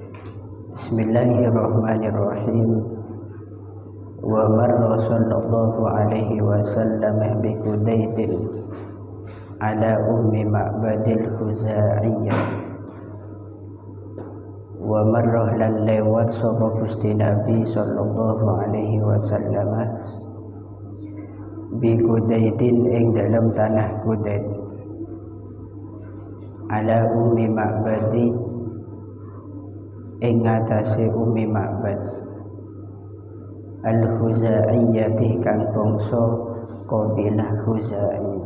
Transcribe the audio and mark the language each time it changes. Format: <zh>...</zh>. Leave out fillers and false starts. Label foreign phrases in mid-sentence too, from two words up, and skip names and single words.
<ar>بسم الله الرحمن الرحيم. ومر صلى الله عليه وسلم بقديد على أم معبد الخزاعية.</ar> <jv>Wa marra lan lewat sapa Gusti Nabi</jv> <ar>صلى الله عليه وسلم بقديد</ar> <jv>ing dalam tanah Qudait ala ummi Ma'badi ing atase ummi Ma'bad al-Khuzaiyyati kang bangsa kabilah Khuzai.</jv>